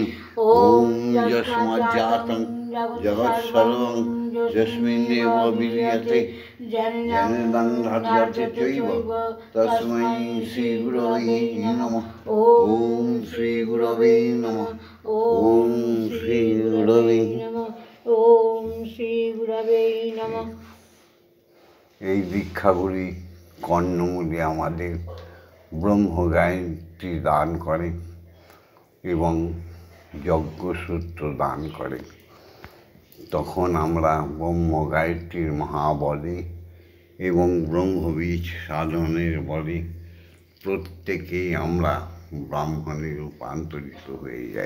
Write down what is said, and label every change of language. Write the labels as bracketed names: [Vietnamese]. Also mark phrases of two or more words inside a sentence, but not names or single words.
[Sanskrit] ওম যস্মাজ্জাতং জগৎসর্বং যস্মিন্নেব বিলীয়তে জ্ঞানেদং ধার্যতে চৈব তস্मै শ্রীগুরবে নমঃ। ওম শ্রীগুরবে নমঃ। ওম শ্রীগুরবে নমঃ। ওম শ্রীগুরবে নমঃ। [Bangla] এই দীক্ষাগুলি কর্ণমূলে আমাদের ব্রহ্মগায়ত্রী দান করে এবং যজ্ঞসূত্র দান করে। তখন আমরা ব্রহ্মগায়ত্রীর মহাবলে এবং ব্রহ্মবীজ সাধনের বলে প্রত্যেকেই আমরা ব্রাহ্মণে রূপান্তরিত হয়ে যাই।